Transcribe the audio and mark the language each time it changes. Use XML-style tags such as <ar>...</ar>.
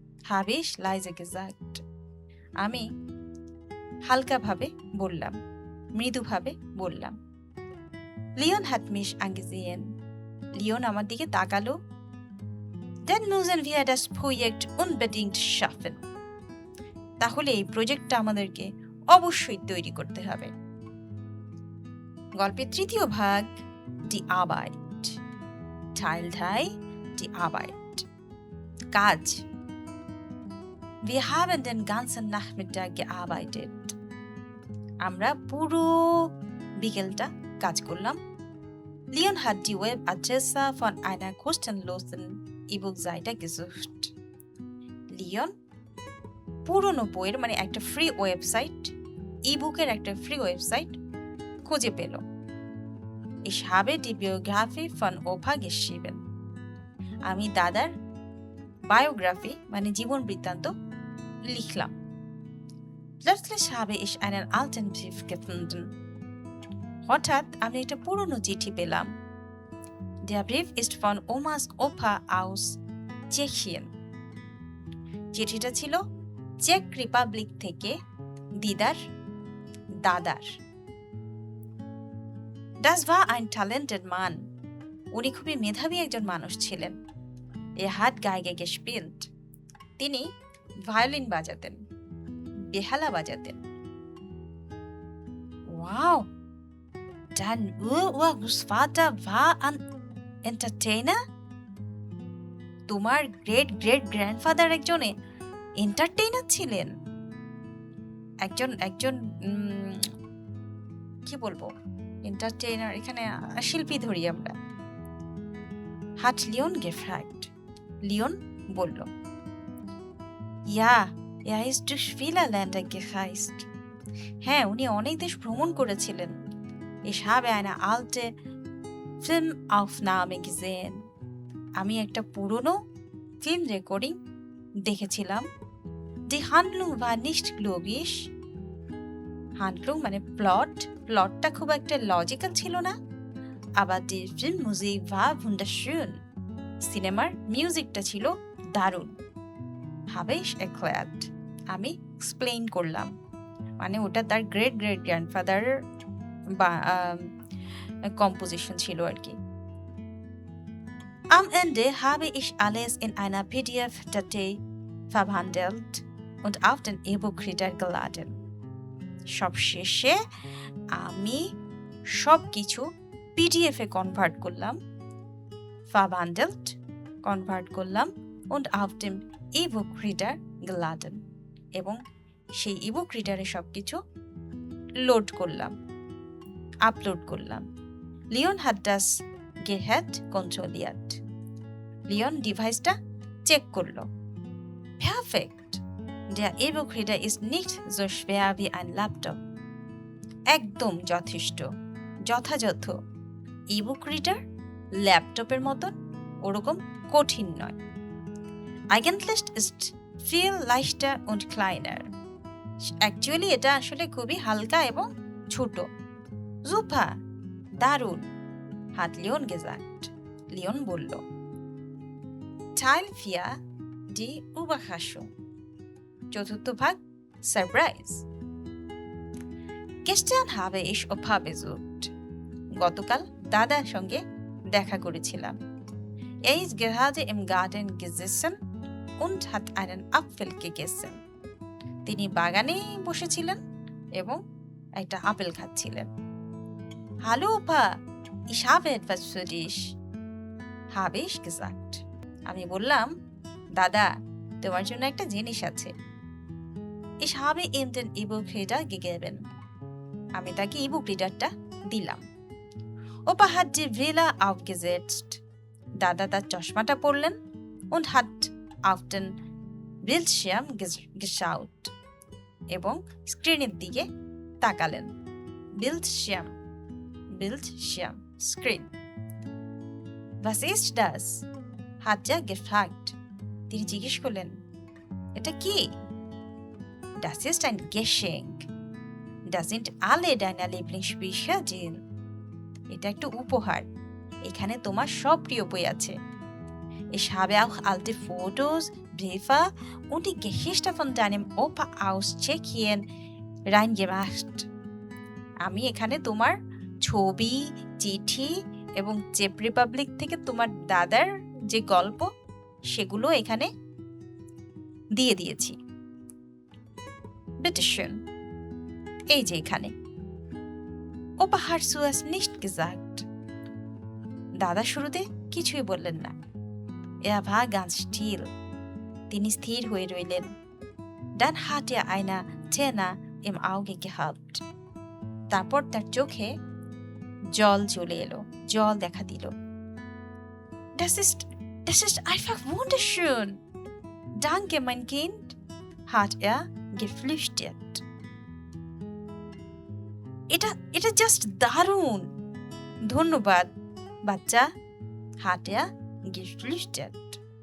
<de>Habe ich leise gesagt.</de> <bn>আমি হালকাভাবে বললাম, মৃদুভাবে বললাম।</bn> <de>Leon hat mich angesehen.</de> <bn>Leone আমার দিকে তাকালো।</bn> <de>Dann müssen wir das Projekt unbedingt schaffen.</de> <bn>তাহলে এই প্রজেক্টটা আমাদেরকে অবশ্যই তৈরি করতে হবে। গল্পের তৃতীয় ভাগ,</bn> <de>die Arbeit. Teil 3, die Arbeit.</de> <bn>কাজ।</bn> <de>Wir haben den ganzen Nachmittag gearbeitet.</de> <bn>আমরা পুরো বিকেলটা কাজ করলাম।</bn> <de>Leon hat die Webadresse von einer kostenlosen E-Book-Seite gesucht.</de> <bn>Leone পুরনো বইয়ের মানে একটা ফ্রি ওয়েবসাইট, ইবুকের একটা ফ্রি ওয়েবসাইট খুঁজে পেল।</bn> <de>Ich habe die Biografie von Opa geschrieben.</de> <bn>আমি দাদার বায়োগ্রাফি মানে জীবন বৃত্তান্ত লিখলাম।</bn> <de>Plötzlich habe ich einen alten Brief gefunden.</de> <bn>হঠাৎ আমি একটা পুরনো চিঠি পেলাম।</bn> <de>Der Brief ist von Omas Opa aus Tschechien.</de> <bn>চিঠিটা ছিল চেক রিপাবলিক থেকে দিদার দাদার।</bn> <de>Das war ein</de> <en>talented</en> <de>Mann.</de> <bn>উনি খুবই মেধাবী একজন মানুষ ছিলেন।</bn> <de>Er hat Geige gespielt.</de> <bn>তিনি ভায়োলিন বাজাতেন, বেহালা বাজাতেন। Wow!</bn> <de>Dein Urgroßvater war ein Entertainer?</de> <bn>তোমার গ্রেট গ্রেট গ্র্যান্ডফাদার একজন এন্টারটেইনার ছিলেন। একজন কি বলবো, এন্টারটেইনার এখানে শিল্পী ধরি আমরা।</bn> <de>Hat Leon gefragt.</de> <bn>লিওন বলল,</bn> <de>Ja, er ist durch viele Länder gereist.</de> <bn>হ্যাঁ, উনি অনেক দেশ ভ্রমণ করেছিলেন।</bn> <de>Ich habe eine alte Filmaufnahme gesehen.</de> <bn>আমি একটা পুরনো ফিল্ম রেকর্ডিং দেখেছিলাম।</bn> <de>Die Handlung war nicht logisch.</de> <bn>Handlung মানে প্লটটা খুব একটা লজিক্যাল ছিল না।</bn> <de>Aber die Filmmusik war wunderschön.</de> <bn>সিনেমার মিউজিকটা ছিল দারুণ।</bn> <de>Habe ich erklärt.</de> <bn>আমি এক্সপ্লেইন করলাম, মানে ওটা তার গ্রেট গ্রেট গ্র্যান্ডফাদার বা কম্পোজিশন ছিল আর কি।</bn> <de>Am Ende habe ich alles in einer PDF-Datei verwandelt und auf den E-Book-Reader geladen.</de> <bn>সবশেষে আমি সবকিছু পিডিএফে কনভার্ট করলাম,</bn> <de>verwandelt</de> <bn>কনভার্ট করলাম</bn> <de>und auf dem E-Book-Reader geladen.</de> <bn>এবং সেই ইবুক রিডারে সবকিছু লোড করলাম, আপলোড করলাম।</bn> <de>লিওন hat das Gerät kontrolliert.</de> <bn>Leone ডিভাইসটা চেক করলো।</bn> <de>Perfekt. Der E-Book-Reader ist nicht so schwer wie ein Laptop.</de> <bn>একদম যথেষ্ট, যথাযথ। ইবুক রিডার ল্যাপটপের মতন ওরকম কঠিন নয়।</bn> <de>Eigentlich ist viel leichter und kleiner.</de> <bn>Actually এটা আসলে খুবই হালকা এবং ছোট।</bn> <de>Super,</de> <bn>দারুণ,</bn> <de>hat Leon gesagt.</de> <bn>লিওন বলল।</bn> <de>Teil 4, die Überraschung.</de> <bn>চতুর্থ ভাগ, surprise.</bn> <de>Gestern habe ich Opa besucht.</de> <bn>গতকাল দাদার সঙ্গে দেখা করেছিলাম।</bn> <de>Er ist gerade im Garten gesessen und hat einen Apfel gegessen.</de> <bn>তিনি বাগানে বসেছিলেন এবং একটা apple খাচ্ছিলেন।</bn> <de>Hallo Opa, ich habe etwas für dich. Habe ich gesagt.</de> <bn>আমি বললাম, দাদা, তোমার জন্য একটা জিনিস আছে।</bn> <de>Ich habe ihm den E-Book-Reader gegeben.</de> <bn>আমি তাকে ইবুক রিডারটা দিলাম।</bn> <de>Opa hat die Brille aufgesetzt.</de> <bn>দাদা তার চশমাটা পরলেন</bn> <de>und hat auf den Bildschirm geschaut.</de> <bn>এবং স্ক্রিনের দিকে তাকালেন।</bn> <de>Bildschirm,</de> <bn>screen.</bn> <de>Was ist das? hat er gefragt.</de> <bn>তিনি জিজ্ঞেস করলেন, এটা কি?</bn> <de>Das ist ein Geschenk. Da sind alle deine Lieblingsbücher drin.</de> <bn>এটা একটা উপহার। এখানে তোমার সব প্রিয় বই আছে।</bn> <de>Ich habe auch alte Fotos, Briefe und die Geschichte von deinem Opa aus Tschechien reingemacht.</de> <bn>আমি এখানে তোমার ছবি, চিঠি এবং চেক রিপাবলিক থেকে তোমার দাদার যে গল্প সেগুলো এখানে দিয়ে দিয়েছি।</bn> <de>Bitte schön.</de> <bn>এই যে এখানে।</bn> <de>Opa hat zuerst nicht gesagt.</de> <bn>দাদা শুরুতে কিছুই বললেন না।</bn> <de>Er war ganz still.</de> <bn>তিনি স্থির হয়ে রইলেন।</bn> <de>Dann hat er eine Träne im Auge gehabt.</de> <bn>তারপর তার চোখে জল চলে এলো, জল দেখা দিল।</bn> <de>Das ist einfach wunderschön. Danke, mein Kind, hat er geflüstert.</de> <bn>এটা জাস্ট দারুণ। ধন্যবাদ বাচ্চা,</bn> <de>hat er geflüstert.</de>